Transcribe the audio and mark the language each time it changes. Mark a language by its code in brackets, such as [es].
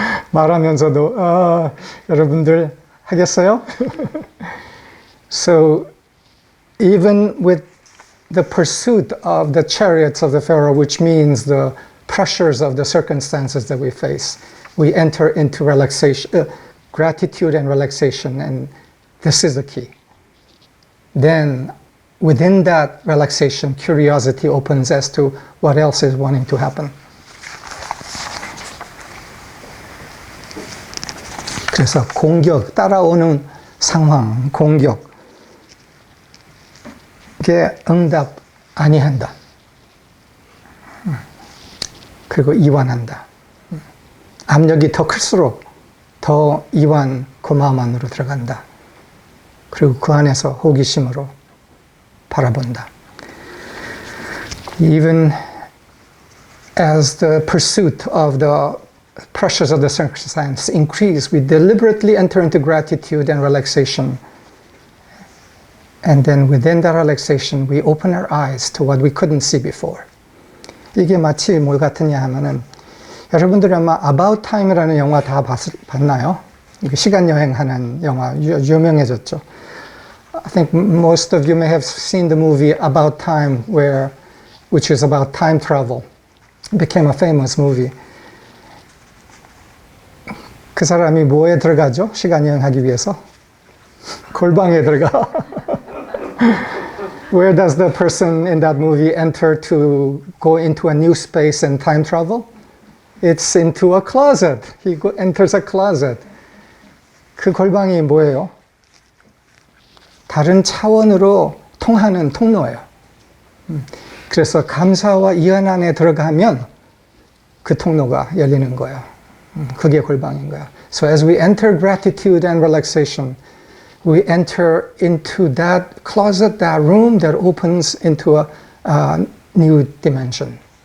[ko] 말하면서도 여러분들 하겠어요? [en] So even with the pursuit of the chariots of the Pharaoh, which means the pressures of the circumstances that we face, we enter into relaxation, gratitude and relaxation, and this is the key. Then within that relaxation, curiosity opens as to what else is wanting to happen. [ko] 그래서 공격, 따라오는 상황, 공격, 이게 응답 아니한다. 그리고 이완한다. 압력이 더 클수록 더 이완, 고마움 안으로 들어간다. 그리고 그 안에서 호기심으로 바라본다. [en] Even as the pursuit of the pressures of the circumstance increase, we deliberately enter into gratitude and relaxation. And then within that relaxation, we open our eyes to what we couldn't see before. [ko] 이게 마치 뭘 같으냐 하면은, 여러분들이 아마 About Time이라는 영화 다 봤나요? 이게 시간 여행하는 영화, 유명해졌죠. [en] I think most of you may have seen the movie About Time, which is about time travel. It became a famous movie. [ko] 그 사람이 뭐에 들어가죠? 시간 여행하기 위해서? 골방에 들어가. [en] Where does the person in that movie enter to go into a new space and time travel? It's into a closet. He enters a closet. [ko] 그 골방이 뭐예요? 다른 차원으로 통하는 통로예요. 그래서 감사와 이완 안에 들어가면 그 통로가 열리는 거예요. 그게 골방인 거예요. [en] So as we enter gratitude and relaxation, we enter into that closet, that room that opens into a new dimension.